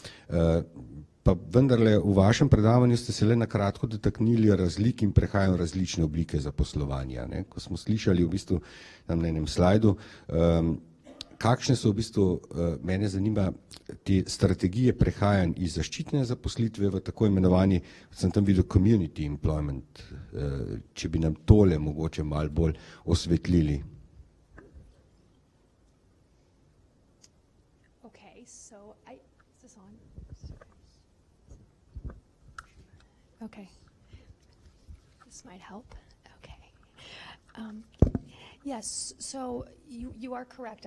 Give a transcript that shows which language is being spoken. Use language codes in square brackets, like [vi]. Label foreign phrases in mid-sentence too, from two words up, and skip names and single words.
[sl] Pa vendarle v vašem predavanju ste se le na kratko dotaknili razlik in prehajanj različne oblike zaposlovanja. Ko smo slišali v bistvu na enem slajdu, kakšne so v bistvu, mene zanima, te strategije prehajanj iz zaščitne zaposlitve v tako imenovani, sem tam videl [en] community employment, [sl] če bi nam tole mogoče malo bolj osvetlili. [en] Okay, this might help. Okay. Yes, so you are correct.